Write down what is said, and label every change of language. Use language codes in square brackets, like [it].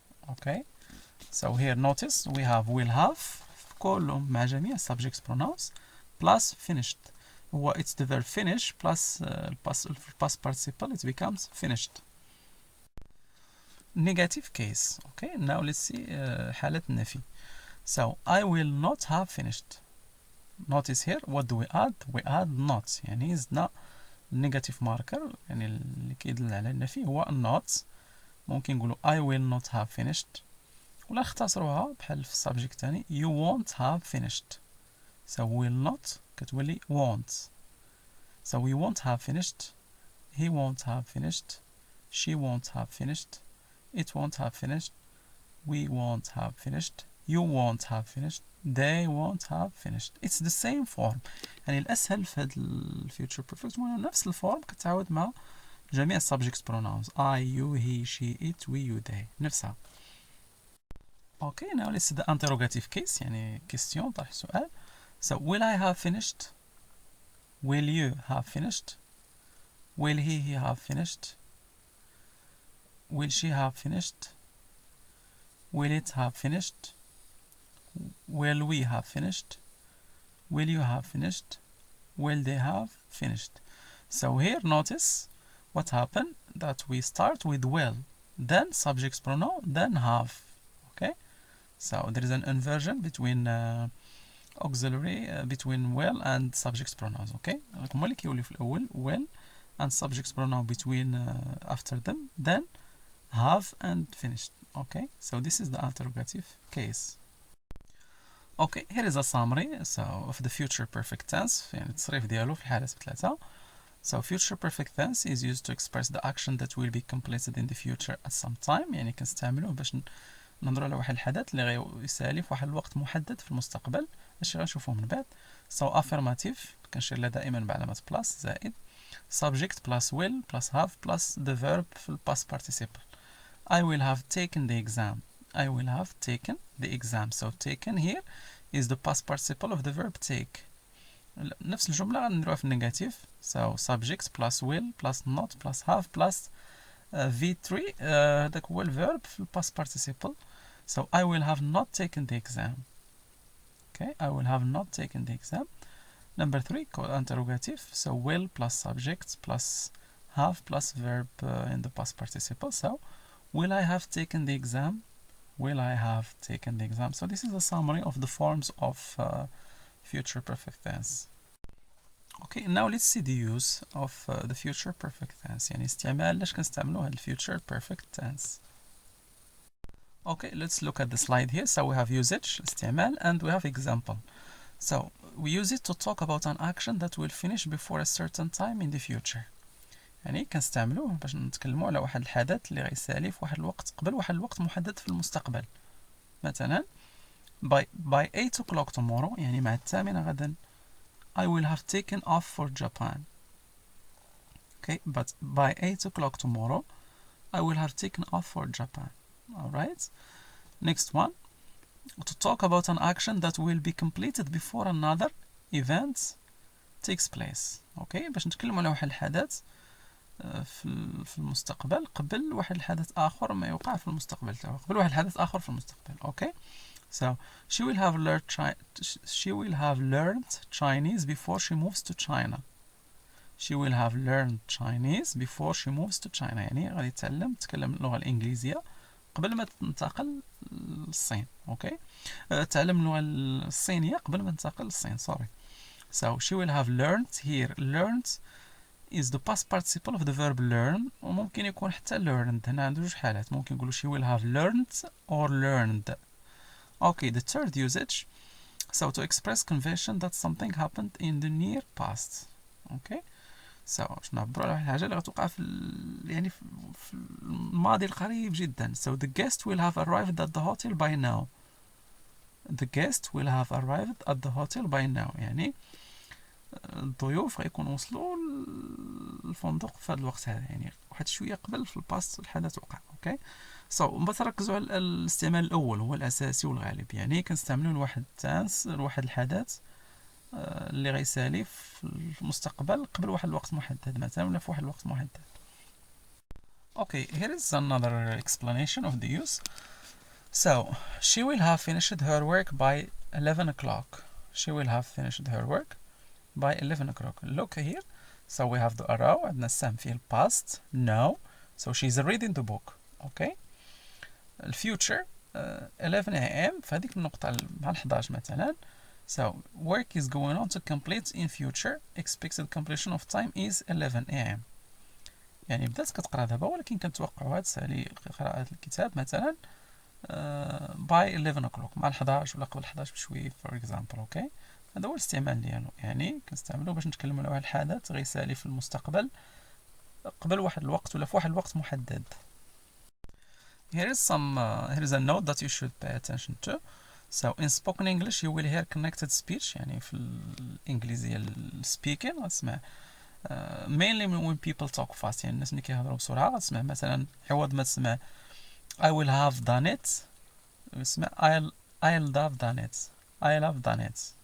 [en] Okay, so here notice we have will have [ar] كلهم مع جميع [en] subjects pronouns plus finished. It's the verb finish plus past participle, it becomes finished. Negative case. Okay, now let's see [ar] حالة النفي. [en] So I will not have finished. Notice here what do we add? We add not. [ar] يعني زدنا [en] negative marker [ar] يعني اللي كيدل على النفي هو not. ممكن نقولوا [en] I will not have finished, [ar] ولا نختصروها بحال في السبجكت الثاني [en] you won't have finished. So will not [ar] كتولي [en] won't. So we won't have finished, he won't have finished, she won't have finished, it won't have finished, we won't have finished, you won't have finished, they won't have finished. It's the same form. [ar] يعني الأسهل في هذا الفيوتشر بيرفكت هو نفس الفورم كتعاود مع جميع [en] subject pronouns I, you, he, she, it, we, you, they [ar] نفسها. [en] Okay, now let's see the interrogative case [ar] يعني [en] question [ar] طرح سؤال. [en] So will I have finished? Will you have finished? Will he have finished? Will she have finished? Will it have finished? Will we have finished? Will you have finished? Will they have finished? So here notice what happened, that we start with will, then subjects pronoun, then have. Okay, so there is an inversion between auxiliary between will and subjects pronouns. Okay, [ar] هما اللي كيوليو في الأول [en] will and subjects pronoun between after them, then have and finished. Okay, so this is the interrogative case. Okay, here is a summary of the future perfect tense, [ar] يعني التصريف ديالو في الحالات بثلاثة. [en] So future perfect tense is used to express the action that will be completed in the future at some time. [ar] يعني كنستعملوه باش نهضروا على واحد الحدث اللي غيسالي في واحد الوقت محدد في المستقبل, هادشي غنشوفوه من بعد. [en] So affirmative [ar] كنشير لها دائما بعلامة [en] plus [ar] زائد, [en] subject plus will plus have plus the verb في ال past participle. I will have taken the exam. I will have taken the exam. So taken here is the past participle of the verb take. [ar] نفس الجملة غنديروها في النيجاتيف. [en] So subject plus will plus not plus have plus v3 [ar] هذاك هو الverb في ال [en] past participle. So I will have not taken the exam. Okay, I will have not taken the exam. Number 3, interrogative. So will plus subject plus have plus verb in the past participle. So will I have taken the exam? Will I have taken the exam? So this is a summary of the forms of future perfect tense. Okay, now let's see the use of the future perfect tense. [ar] يعني استعمال لاش كنستعملوا هاد [en] future perfect tense. Okay, let's look at the slide here. So we have usage, [ar] استعمال, [en] and we have example. So we use it to talk about an action that will finish before a certain time in the future. [ar] يعني كنستعملوه باش نتكلموا على واحد الحدث اللي غيسالي في واحد الوقت قبل واحد الوقت محدد في المستقبل. مثلا [en] by 8 o'clock tomorrow، [ar] يعني مع 8 غدا [en] I will have taken off for Japan. Okay, but by 8 o'clock tomorrow I will have taken off for Japan. Alright, next one, to talk about an action that will be completed before another event takes place. [ar] Okay, باش نتكلموا على واحد الحدث في المستقبل قبل واحد الحدث آخر ما يوقع في المستقبل تاعو، قبل واحد الحدث آخر في المستقبل. [en] Okay, so she will have learned Chinese before she moves to China. She will have learned Chinese before she moves to China. [ar] يعني غادي تتكلم اللغة الإنجليزية قبل ما تنتقل للصين. اوكي، تعلم اللغة الصينية قبل ما تنتقل للصين. [en] sorry. So she will have learned. Here learned is the past participle of the verb learn، [ar] وممكن يكون حتى [en] learned. [ar] هنا عنده جوج حالات، ممكن نقولوا [en] she will have learned or learned. Okay, the third usage, so to express conviction that something happened in the near past. [ar] Okay, so باش نعبروا على واحد الحاجة اللي غتوقع يعني في الماضي القريب جدا. [en] So the guest will have arrived at the hotel by now. The guest will have arrived at the hotel by now. [ar] يعني الضيوف غيكونوا وصلوا للفندق في هذا الوقت هذا، يعني واحد شويه قبل في الباست الحدث وقع. اوكي، بس ركزوا على الاستعمال الاول هو الاساسي والغالب، يعني كنستعملوا لواحد التانس لواحد الحدث اللي غيسالي في المستقبل قبل واحد الوقت محدد مثلا ولا في واحد الوقت محدد. [en] Okay, here is another explanation of the use. So she will have finished her work by 11 o'clock. She will have finished her work by 11 o'clock. Look here. So we have the arrow [ar] عندنا السهم فيه [en] past now. So she's reading the book. Okay. The future 11 a.m. [ar] في هذيك النقطة مع 11 مثلا. [en] So work is going on to complete in future. Expected completion of time is 11 a.m. [ar] يعني بدات كتقرا دابا ولكن كنتوقعوا هاد سالي قراءة الكتاب مثلا [en] by 11 o'clock [ar] مع 11 ولا قبل 11 بشويه [en] for example. [ar] اوكي، هذا هو الاستعمال ديالو، يعني كنستعملو باش نتكلموا على واحد الحدث غيسالي في المستقبل قبل واحد الوقت ولا في واحد الوقت محدد. [en] Here is a note that you should pay attention to. So in spoken English you will hear connected speech، [ar] يعني في الإنجليزية [en] speaking [ar] غتسمع [en] mainly when people talk fast، [ar] يعني الناس اللي كيهضروا بسرعة غتسمع مثلا عوض ما تسمع [en] I will have done it [ar] اسمع [en] I'll have done it. I'll have done it.